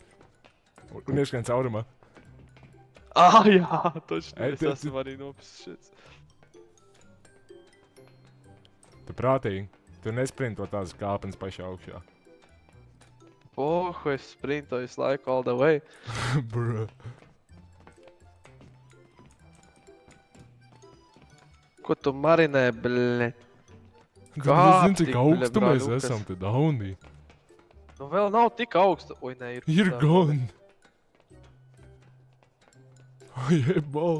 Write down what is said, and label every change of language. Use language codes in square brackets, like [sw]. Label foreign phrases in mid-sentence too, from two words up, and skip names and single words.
[lv] Un ieskrien caurumā. Jā, točni. Es esmu arī nopisšies. Tu prātīgi. Tu nesprinto tās kāpens pašā augšā. Es sprintoju visu laiku [en] all the way. [lv] Bro. Ko tu marinē, bļe? Tu zini, cik augstu mēs esam te daunī. Nu vēl nav tik augstu. Oi, nē, ir. Ir gan. Jebal.